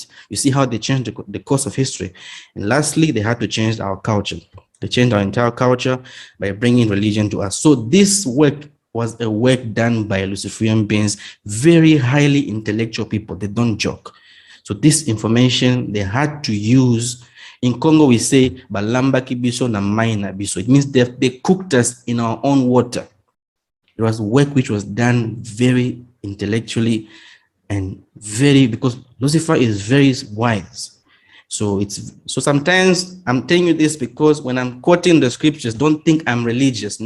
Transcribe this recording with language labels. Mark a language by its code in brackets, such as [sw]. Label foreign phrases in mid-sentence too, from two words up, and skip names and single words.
[en] You see how they changed the course of history. And lastly, they had to change our culture. They changed our entire culture by bringing religion to us. So this work was a work done by Luciferian beings, very highly intellectual people. They don't joke. So this information they had to use. In Congo, we say, [ln] Balamba kibiso na maina biso. [en] It means they cooked us in our own water. It was work which was done very intellectually and because Lucifer is very wise. So sometimes I'm telling you this because when I'm quoting the scriptures, don't think I'm religious.